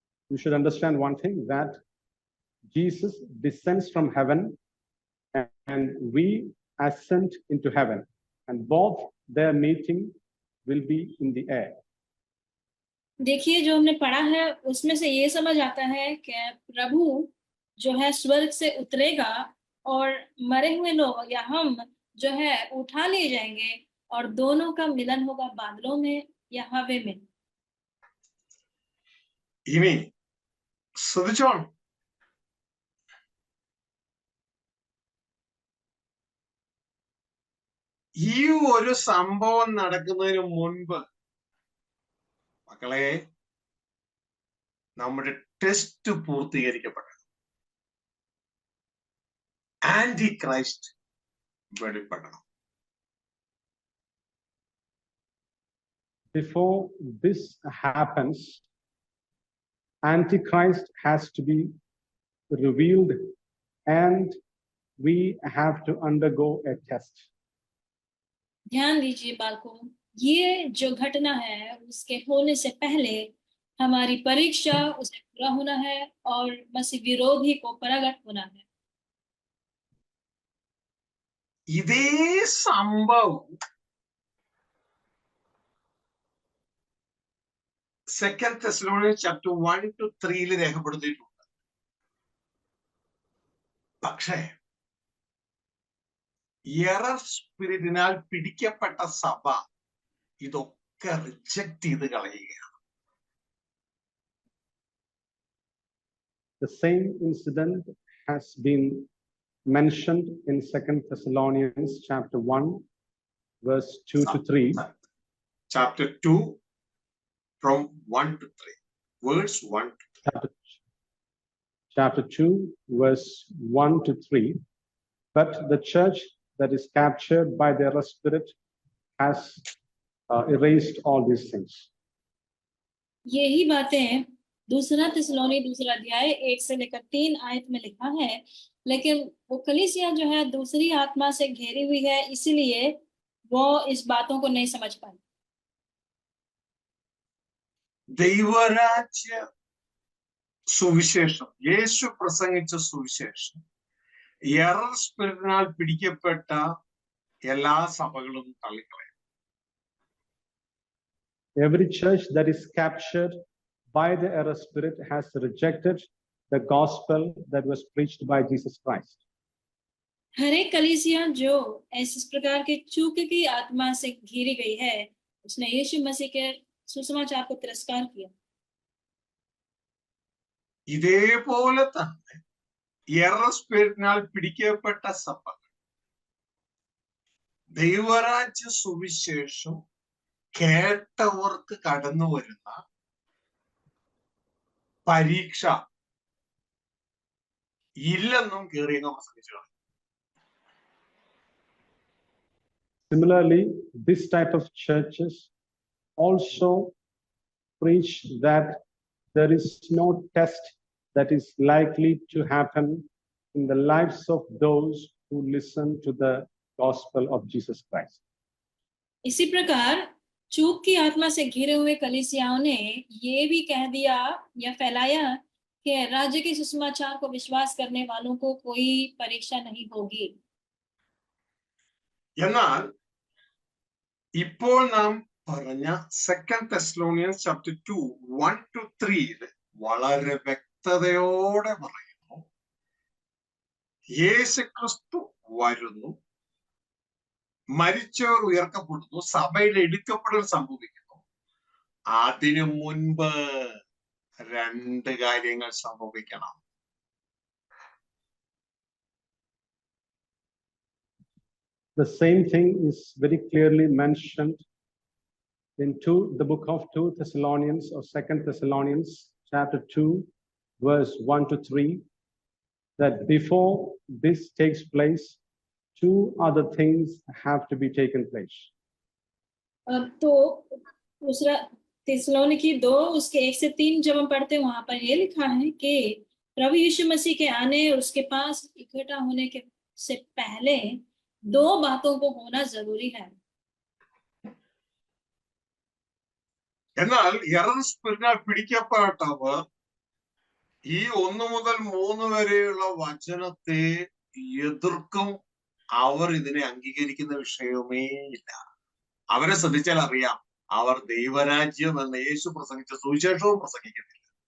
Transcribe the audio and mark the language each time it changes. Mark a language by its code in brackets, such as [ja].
[en] You should understand one thing, that Jesus descends from heaven and we ascend into heaven, and both their meeting will be in the air. [hi] देखिए, जो हमने पढ़ा है उसमें से ये समझ आता है कि प्रभु जो है स्वर्ग से उतरेगा और मरे हुए लोग या हम जो है उठा लिए जाएंगे और दोनों का मिलन होगा बादलों में या हवा में। [ml] ഇനി ശ്രദ്ധിച്ചോണം, ഈ ഒരു സംഭവം നടക്കുന്നതിന് മുൻപ് മക്കളെ നമ്മുടെ test പൂർത്തീകരിക്കപ്പെട്ടു. Anti Christ വെളിപ്പെടണം. [en] Before this happens, Antichrist has to be revealed and we have to undergo a test. [hi] ध्यान दीजिए बालकों, ये जो घटना है उसके होने से पहले हमारी परीक्षा उसे पूरा होना है और मसीह विरोधी को प्रकट होना है। [ml] ഇതേ സംഭവം [en] 2 Thessalonians chapter 1 to 3 [ml] രേഖപ്പെടുത്തിയിട്ടുണ്ട്. പക്ഷേ എറർ സ്പിരിറ്റിനാൽ പിടിക്കപ്പെട്ട സഭ ഇതൊക്കെ റിജക്ട് ചെയ്ത് കളയുകയാണ്. [en] The same incident has been mentioned in 2 Thessalonians chapter 1 verse 2 to 3. Chapter 2 from 1 to 3. Verse 1 to 3. Chapter 2 verse 1 to 3. But the church that is captured by the error spirit has erased all these things. [hi] यही बातें दूसरा थिस्सलुनी दूसरा अध्याय 1 से लेकर 3 आयत में लिखा है, लेकिन वो कलीसिया जो है दूसरी आत्मा से घेरी हुई है, इसीलिए वो इस बातों को नहीं समझ पाई। [ml] ദൈവരാജ്യ സുവിശേഷം, യേശു പ്രസംഗിച്ച സുവിശേഷം എറർ സ്പിരിറ്റിനാൽ പിടിക്കപ്പെട്ട എല്ലാ സഭകളും തള്ളിക്കളയും. [en] Every church that is captured by the error spirit has rejected the gospel that was preached by Jesus Christ. [hi] हर एक कलीसिया जो इस प्रकार के चूक की आत्मा से घिरी गई है, उसने यीशु मसीह के सुसमाचार को तिरस्कार किया। [ml] ഇതേപോലെ തന്നെ എറർ സ്പിരിറ്റിനാൽ പിടിക്കപ്പെട്ട സഭകൾ ദൈവരാജ്യ സുവിശേഷം കേട്ടവർക്ക് കടന്നു വരുന്ന പരീക്ഷ ഇല്ലെന്നും കേറിയങ്ങ് പ്രസംഗിച്ചു. [en] Similarly, this type of churches also preach that there is no test that is likely to happen in the lives of those who listen to the gospel of Jesus Christ. [hi] इसी प्रकार चूक की आत्मा से घिरे हुए कलीसियाओं ने ये भी कह दिया या फैलाया कि राज्य के सुसमाचार को विश्वास करने वालों को कोई परीक्षा नहीं होगी। [ml] എന്നാൽ ഇപ്പോൾ നാം പറഞ്ഞ [en] 2 Thessalonians chapter 2 1 to 3 [ml] വളരെ വ്യക്തതയോടെ പറയുന്നു, യേശുക്രിസ്തു വരുന്നു, മരിച്ചവർ ഉയർക്കപ്പെടുന്നു, സഭയിൽ എടുക്കപ്പെടൽ സംഭവിക്കുന്നു. അതിനു മുൻപ് രണ്ട് കാര്യങ്ങൾ സംഭവിക്കണം. [en] The same thing is very clearly mentioned in the book of 2 Thessalonians or 2 Thessalonians chapter 2 verse 1 to 3, that before this takes place, two other things have to be taken place. [hi] तो दूसरा थिस्सलुनीकी 2 उसके 1 से 3 जब हम पढ़ते हैं वहां पर ये लिखा है कि प्रभु यीशु मसीह के आने और उसके पास इकट्ठा होने के से पहले दो बातों को होना जरूरी है. [ml] എന്നാൽ എറർ സ്പിരിറ്റിനാൽ പിടിക്കപ്പെട്ടവർ ഈ 1 മുതൽ 3 വരെയുള്ള വചനത്തെ എതിർക്കും. അവർ ഇതിനെ അംഗീകരിക്കുന്ന വിഷയമേ ഇല്ല. അവരെ ശ്രദ്ധിച്ചാൽ അറിയാം, അവർ ദൈവരാജ്യം എന്ന യേശു പ്രസംഗിച്ച സുവിശേഷവും പ്രസംഗിക്കുന്നില്ല.